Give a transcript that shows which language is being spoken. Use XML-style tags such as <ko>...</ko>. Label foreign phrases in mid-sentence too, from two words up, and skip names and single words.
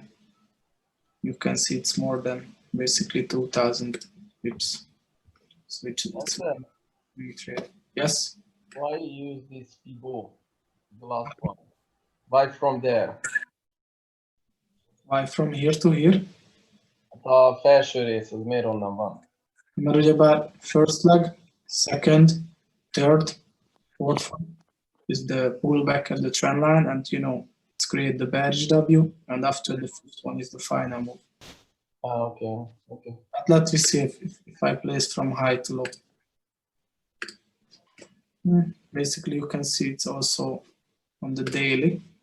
<en>You can see it's more than basically 2,000 pips. Switch it. Trade. Yes? Why use this Fibo, the last one? Why from there? Why from here to here?</en> <hu>A felső rész, az miért onnan van? Mert ugyebár</hu> <en>first leg, second, third, fourth is the pullback at the trend line, and you know, it's create the bearish W, and after the first one is the final move. Okay, okay. But let me see if I place from high to low. Basically, you can see it's also on the daily.</en>